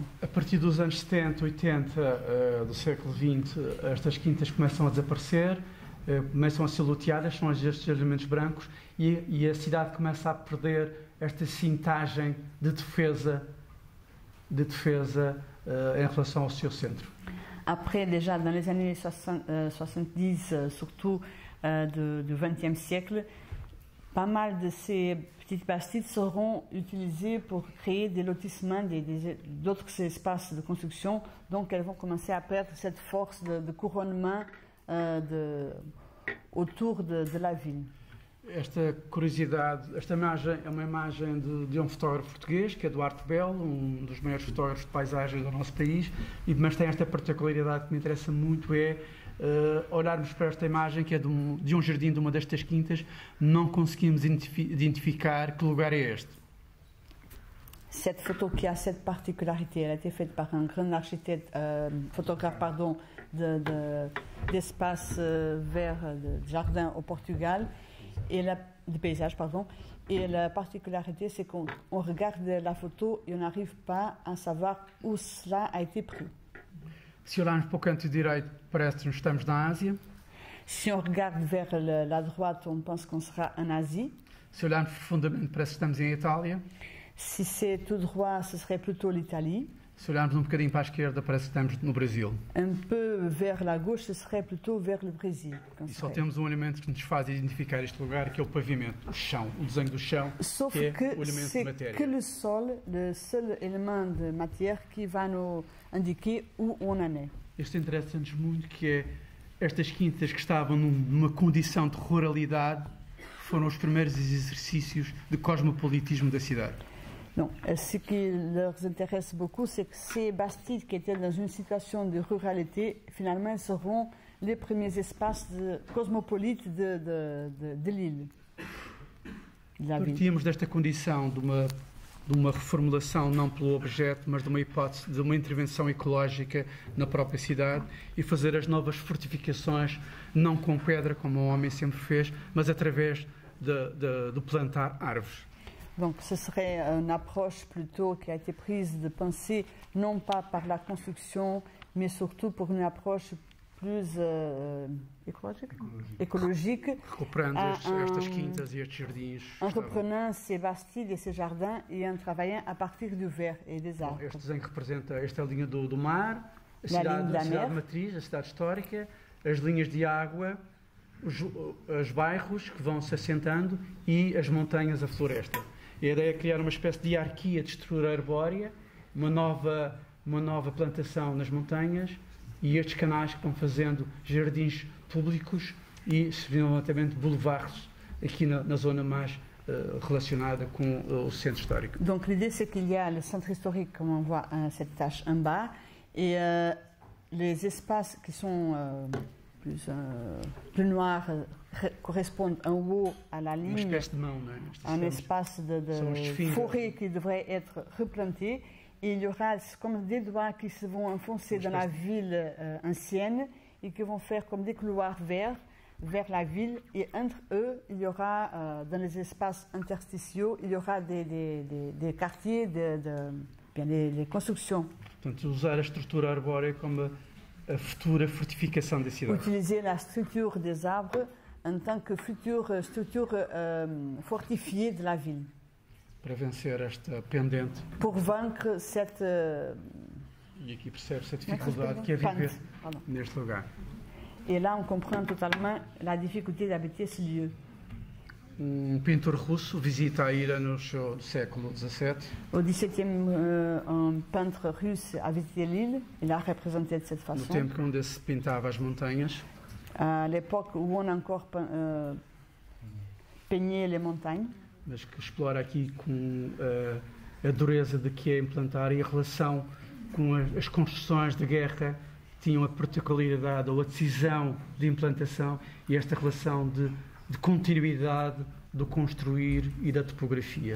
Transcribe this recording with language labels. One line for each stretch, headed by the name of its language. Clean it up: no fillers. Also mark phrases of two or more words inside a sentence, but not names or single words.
Portuguese: A partir dos anos 70, 80 do século XX, estas quintas começam a desaparecer, começam a ser loteadas, são estes elementos brancos, e a cidade começa a perder esta cintagem de defesa em relação ao seu centro.
French: Après, déjà dans les années 70, surtout du XXe siècle, pas mal de ces petites bastides seront utilisées pour créer des lotissements, d'autres espaces de construction. Donc, elles vont commencer à perdre cette force de couronnement autour de la ville.
Portuguese: Esta curiosidade, esta imagem é uma imagem de um fotógrafo português, que é Duarte Belo, um dos maiores fotógrafos de paisagem do nosso país, mas tem esta particularidade que me interessa muito, olharmos para esta imagem, que é de um jardim de uma destas quintas, não conseguimos identificar que lugar é este.
French: Cette photo qui a cette particularité, elle a été faite par un grand architecte, photographe d'espace vert, de jardin au Portugal, et de paysage, pardon. Et la particularité, c'est qu'on regarde la photo et on n'arrive pas à savoir où cela a été pris.
Portuguese: Se olharmos para o canto direito, parece-nos que estamos na Ásia.
French: Si on regarde vers la droite, on pense qu'on sera en Asie.
Portuguese: Se olharmos profundamente, parece que estamos em Itália.
French: Si c'est tout droit, ce serait plutôt l'Italie.
Portuguese: Se olharmos um bocadinho para a esquerda, parece que estamos no Brasil.
French: Un peu vers la gauche, ce serait plutôt vers le Brésil.
Portuguese: E só temos um elemento que nos faz identificar este lugar, que é o pavimento, o chão, o desenho do chão,
French: Sauf
Portuguese: que é que o elemento de
French: c'est
Portuguese: matéria.
French: que le sol, le seul élément de matière qui va nous indiquer où on en est.
Portuguese: Isto interessa-nos muito, que é estas quintas que estavam numa condição de ruralidade, foram os primeiros exercícios de cosmopolitismo da cidade.
French: Donc, ce qui leur intéresse beaucoup, c'est que ces bastides qui étaient dans une situation de ruralité, finalement, seront les premiers espaces cosmopolites de l'île.
Portuguese: Partíamos desta condição de uma reformulação não pelo objeto, mas de uma hipótese de uma intervenção ecológica na própria cidade e fazer as novas fortificações não com pedra, como o homem sempre fez, mas através de plantar árvores.
French: Donc ce serait une approche plutôt qui a été prise de penser non pas par la construction, mais surtout pour une approche plus écologique.
Portuguese: Recuperando estas quintas e estes jardins.
French: En reprenant ces bastides et ces jardins et en travaillant à partir du verre et des arbres.
Portuguese: Este desenho representa esta linha do mar, a cidade matriz, a cidade histórica, as linhas de água, os bairros que vão se assentando e as montanhas, a floresta. A ideia é criar uma espécie de hierarquia de estrutura arbórea, uma nova plantação nas montanhas e estes canais que vão fazendo jardins públicos e, simultaneamente, boulevards aqui na zona mais relacionada com o centro histórico.
French: Donc l'idée c'est qu'il y a le centre historique comme on voit cette tache en bas et les espaces qui sont plus noirs correspondent en haut à la ligne, un espace de forêt qui devrait être replanté. Et il y aura comme des doigts qui se vont enfoncer dans la ville ancienne et qui vont faire comme des couloirs verts vers la ville. Et entre eux, il y aura, dans les espaces interstitiaux, il y aura des quartiers, des constructions.
Portuguese: Portanto, usar a estrutura arbórea como a futura fortificação da cidade.
French: Utiliser la structure des arbres en tant que future structure fortifiée de la ville.
Portuguese: Para vencer esta pendente.
French: Pour vaincre cette...
Portuguese: E aqui percebe-se a dificuldade que é viver neste lugar.
French: Et là, on comprend totalement la difficulté d'habiter ce lieu.
Portuguese: Pintor russo visita a ilha no século XVII.
French: Au XVIIe, un peintre russe a visité l'île. Il a représenté de cette façon.
Portuguese: No tempo onde se pintava as montanhas.
French: À l'époque où on encore peignait les montagnes.
Portuguese: Mas que explora aqui com a dureza de que é implantar e a relação com as construções de guerra tinham a particularidade ou a decisão de implantação e esta relação de continuidade do construir e da topografia.